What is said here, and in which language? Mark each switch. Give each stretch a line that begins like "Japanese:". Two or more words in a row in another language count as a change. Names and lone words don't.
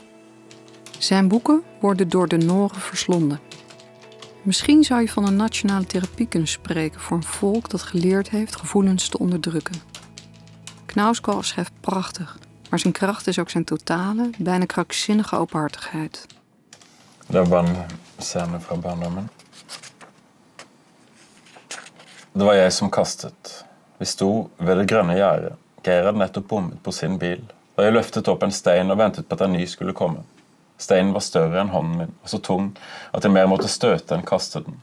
Dutch: Zijn boeken worden door de Noren verslonden. Misschien zou je van een nationale therapie kunnen spreken voor een volk dat geleerd heeft gevoelens te onderdrukken. Knausgård schrijft prachtig, maar zijn kracht is ook zijn totale, bijna krankzinnige openhartigheid.
Norwegian: Det var en scene fra barndommen. Det var jeg som kastet. Vi sto ved det grønne gjerdet. Geir hadde nettopp bommet på sin bil. Da jeg løftet opp en stein og ventet på at en ny skulle komme. Steinen var større enn hånden min, og så tung at jeg mer måtte støte enn kaste den.